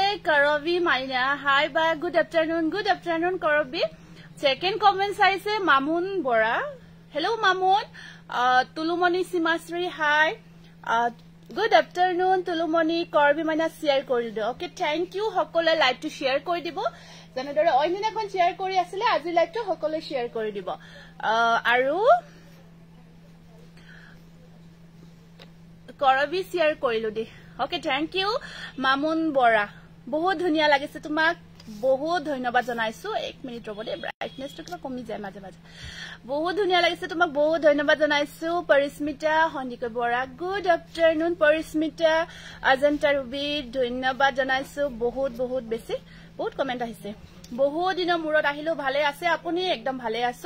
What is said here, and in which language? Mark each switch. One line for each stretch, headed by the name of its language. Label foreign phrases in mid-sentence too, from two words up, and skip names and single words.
Assamese: কৰবি মাইনা হাই বা
English: good afternoon
Assamese: কৰবি
English: second comments
Assamese: আহিছে মামুন বৰা হেল্ল' মামুন তুলুমণি সীমাশ্ৰী
English: hi good afternoon
Assamese: তুলুমণি কৰবি মাইনা শ্বেয়াৰ কৰি দিও
English: okay thank you
Assamese: সকলোৱে লাইভটো শ্বেয়াৰ কৰি দিব যেনেদৰে অন্যদিনাখন শ্বেয়াৰ কৰি আছিলে আজি লাইভটো সকলোৱে শ্বেয়াৰ কৰি দিব আৰু কৰবি শ্বেয়াৰ কৰিলো দেই
English: okay thank you
Assamese: মামুন বৰা বহুত ধুনীয়া লাগিছে তোমাক বহুত ধন্যবাদ জনাইছো 1 মিনিট ৰব দে ব্ৰাইটনেছটো কিবা কমি যায় মাজে মাজে বহুত ধুনীয়া লাগিছে তোমাক বহুত ধন্যবাদ জনাইছো পৰিস্মিতা হন্দিকৈ বৰা
English: good afternoon
Assamese: পৰিস্মিতা অজন্তা ৰুবি ধন্যবাদ জনাইছো বহুত বহুত বেছি বহুত কমেন্ট আহিছে বহুত দিনৰ মূৰত আহিলো ভালে আছে আপুনি একদম ভালে